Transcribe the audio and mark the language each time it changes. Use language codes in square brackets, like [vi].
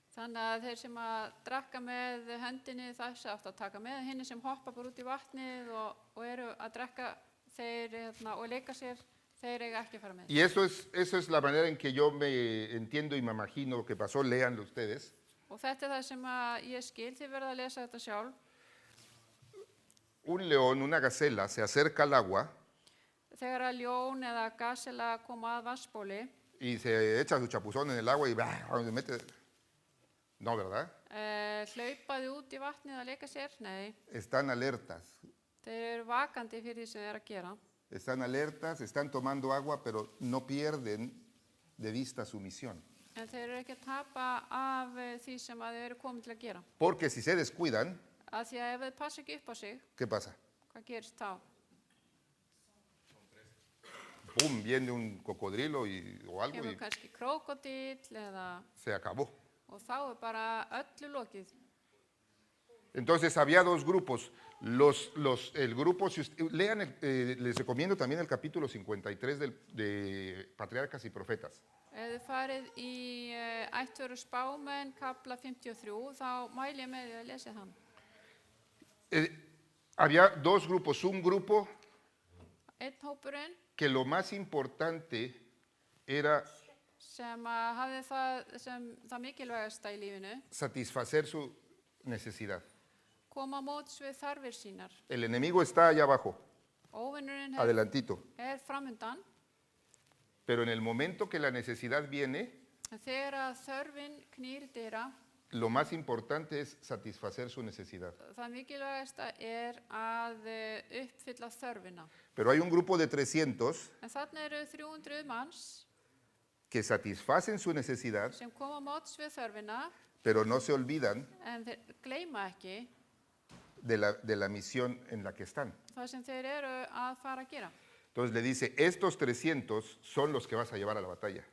[is] þannig að þeir sem að drekka með höndinni þess aftur að taka með hinni sem hoppa bara út í vatnið og eru að drekka þeir og leika sér, þeir eiga ekki að fara með. [es] Y eso es la manera en que yo me entiendo y me imagino que pasó, léanlo ustedes. [is] Og þetta er það sem að ég skil, þið verða að lesa þetta sjálf. [es] Un león, una gacela, se acerca al agua [is] Þegar að ljón eða gasela koma að vatnsbóli, [es] y se echa su chapuzón en el agua y se mete. No, ¿verdad? [is] hlaupaði út í vatnið að leika sér? Nei, [es] Están alertas. [is] þeir eru vakandi fyrir því sem þeir eru að gera. [es] Están alertas, están tomando agua, pero no pierden de vista su misión. [is] En þeir eru ekki að tapa af því sem að þeir eru komin til að gera. [es] Porque si se descuidan, [is] Af því að ef þeir passa ekki upp á sig, [es] ¿qué pasa? [is] hvað gerist þá? [es] ¡Pum! Viene un cocodrilo o algo [is] Kemur [es] y [is] kannski krókódíll eða, [es] se acabó. [is] og þá er bara öllu lokið. [es] Entonces había dos grupos. El grupo, si lean, les recomiendo también el capítulo 53 de Patriarcas y Profetas. [is] Ef þið farið í ættveru spámenn, kapla 53, þá mæli ég með því að lesa þann. [es] Había dos grupos. Un grupo [is] Einn hópurinn [es] que lo más importante era [is] sem að hafði það sem það mikilvægasta í lífinu, [es] satisfacer su necesidad. [is] koma á móts við þarfir sínar. [es] El enemigo está allá abajo, [is] Óvinnurinn [es] adelantito. [is] framundan, [es] Pero en el momento que la necesidad viene, [is] en þegar að þörfin knýr dyra, [es] lo más importante es satisfacer su necesidad. [is] það mikilvægasta er að uppfylla þörfina. [es] Pero hay un grupo de 300 [is] En þarna eru 300 manns [es] que satisfacen su necesidad, [is] sem koma á móts við þörfina, [es] pero no se olvidan [is] en þeir gleyma ekki [es] de la misión en la que están. [is] það sem þeir eru að fara að gera. [es] Entonces le dice, estos 300 son los que vas a llevar a la batalla.